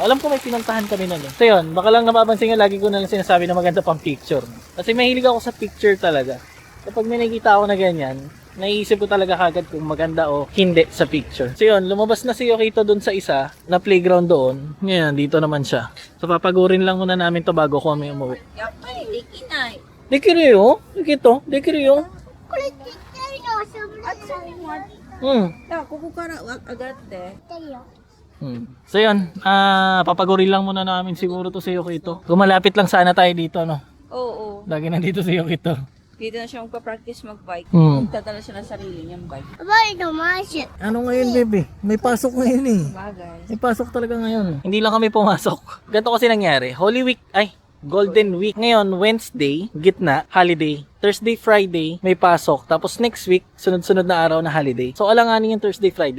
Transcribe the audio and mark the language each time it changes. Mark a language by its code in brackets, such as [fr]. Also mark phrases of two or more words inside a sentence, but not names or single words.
[tl] Alam ko may pinuntahan kami nun eh. So yun, baka lang napapansin nga lagi ko na lang sinasabi na maganda pang picture. Kasi mahilig ako sa picture talaga. Kapag may nakikita ako na ganyan, naiisip ko talaga kagad kung maganda o hindi sa picture. So yun, lumabas na si Yokito dun sa isa na playground doon. Ngayon, dito naman siya. So papagurin lang muna namin to bago kami umuwi. Yapay, dikinay. [ja] Dekiryo? Yokito? Dekiryo? これちっちゃいの遊ぶんだよ。ここから上がって。 [tl] So yun, papagurin lang muna namin siguro to si Yokito. Gumalapit lang sana tayo dito, no? Oo. Lagi nandito si Yokito. Dito na siya magpa-practice mag-bike. Hmm. Magdadala siya ng sarili niyang bike. バイのマッシュ。 Ano ngayon, baby? May pasok ngayon eh. Bagay. May pasok talaga ngayon. Hindi lang kami pumasok. Ganito kasi nangyari. Holy Week, Golden Week. Ngayon, Wednesday, gitna, holiday. Thursday, Friday, may pasok. Tapos [en] next week, [tl] sunod-sunod na araw na holiday. So, alanganin yung Thursday, Friday.